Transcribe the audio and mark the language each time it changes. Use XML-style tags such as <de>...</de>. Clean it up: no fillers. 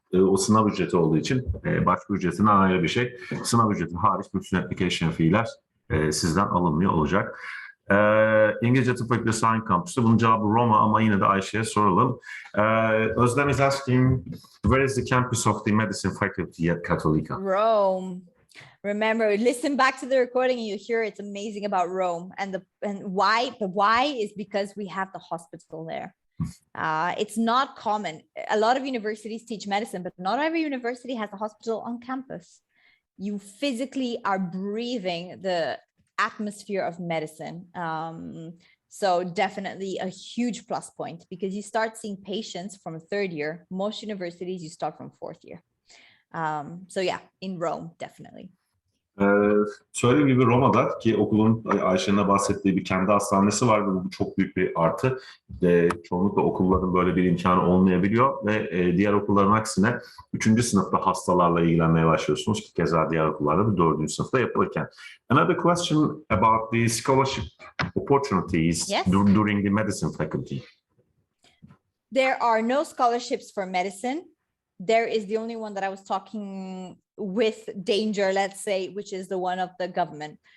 <tr>O sınav ücreti olduğu için başvuru ücretinden ayrı bir şey. Sınav ücreti hariç bütün application fee'ler sizden alınmıyor olacak. İngilizce Tıp Fakültesi hangi kampüste? Bunun cevabı Roma ama yine de Ayşe'ye soralım.</tr> <en>Özlem is asking, where is the campus of the medicine faculty at Cattolica? Rome. Remember, listen back to the recording and you hear it's amazing about Rome. And why? The why is because we have the hospital there. It's not common. A lot of universities teach medicine, but not every university has a hospital on campus. You physically are breathing the atmosphere of medicine. So definitely a huge plus point because you start seeing patients from third year. Most universities, you start from fourth year. So yeah, in Rome, definitely.</en> <tr>Söylediğim gibi Roma'da ki okulun Ayşe'nin bahsettiği bir kendi hastanesi var ve bu çok büyük bir artı. Çoğunlukla okulların böyle bir imkanı olmayabiliyor ve diğer okulların aksine 3. sınıfta hastalarla ilgilenmeye başlıyorsunuz ki keza diğer okullarda da 4. sınıfta yapılırken.</tr> <en>Another question about the scholarship opportunities during the medicine faculty. There are no scholarships for medicine. There is the only one that I was talking with danger, let's say, which is the one of the government.</en>